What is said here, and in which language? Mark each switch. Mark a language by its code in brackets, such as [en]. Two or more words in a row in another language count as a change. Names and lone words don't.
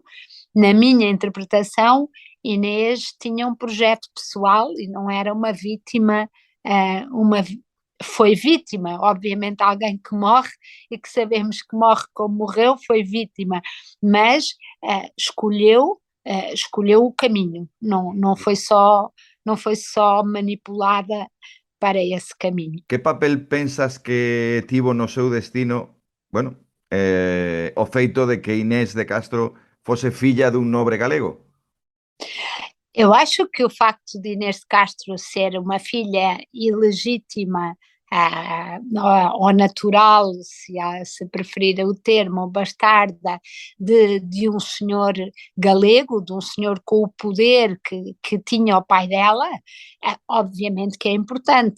[pt] Na minha interpretação, Inês tinha um projeto pessoal e não era uma vítima, foi vítima, obviamente alguém que morre e que sabemos que morre como morreu, foi vítima, mas escolheu o caminho, não foi só manipulada para esse caminho. [gl] Que papel pensas que tivo no seu destino, bueno, o feito de que Inés de Castro fose filla dun nobre galego? [pt] Eu acho que o facto de Inês de Castro ser uma filha ilegítima, ou natural, se preferir o termo, bastarda, de um senhor galego, de um senhor com o poder que tinha o pai dela, obviamente que é importante.